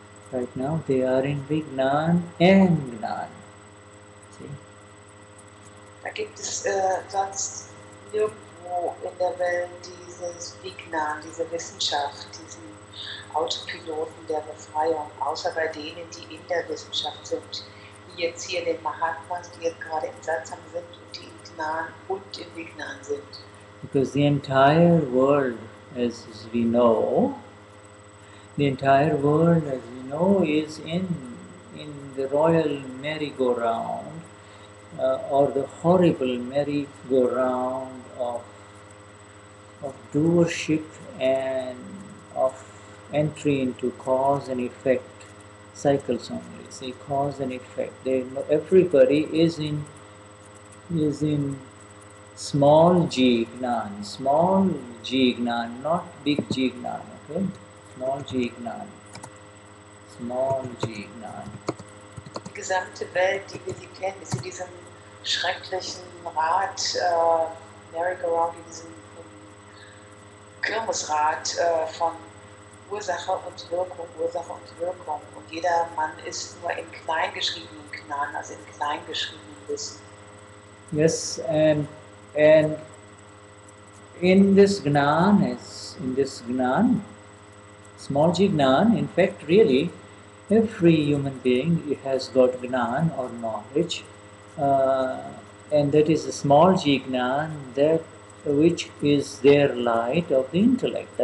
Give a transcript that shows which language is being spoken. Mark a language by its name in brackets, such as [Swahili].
[English] Right now they are in Vignan and Gnan. See? [German] Da gibt es sonst nirgendwo in der Welt dieses Vignan, diese Wissenschaft, diesen Autopiloten der Befreiung, außer bei denen, die in der Wissenschaft sind, wie jetzt hier den Mahatmas, die jetzt gerade im Satsang sind und die in Gnan und im Vignan sind. [English] Because the entire world, as we know, is in in the royal merry-go-round or the horrible merry-go-round of doership and of entry into cause and effect cycles only. See, cause and effect. Everybody is in small G Gnan, not big G Gnan, okay? Small G Gnan. [German] Die gesamte Welt, die wir sie kennen, ist in diesem schrecklichen Rad, Merry-Go-Round, in diesem Kirmesrad von Ursache und Wirkung. Und jeder Mann ist nur in kleingeschriebenen Gnan, also in kleingeschriebenen Wissen. [English] Yes, and in this Gnan, small G Gnan, in fact, really, every human being has got Gnan or knowledge, and that is a small G Gnan, that which is their light of the intellect.